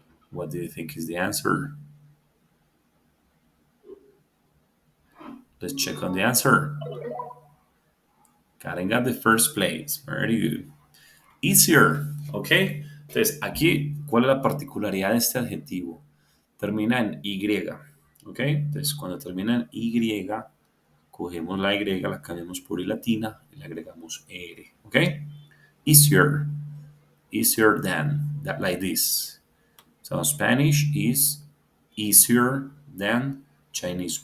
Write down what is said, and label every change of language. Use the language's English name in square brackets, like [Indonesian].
[English] What do you think is the answer? Let's check on the answer. Karen got the first place. Very good. Easier, ¿ok? [Spanish] Entonces, aquí, ¿cuál es la particularidad de este adjetivo? Termina en Y, ¿ok? Entonces, cuando termina en Y, cogemos la Y, la cambiamos por I latina y le agregamos R, ¿ok? [English] Easier, easier than, that, like this. So, Spanish is easier than Chinese.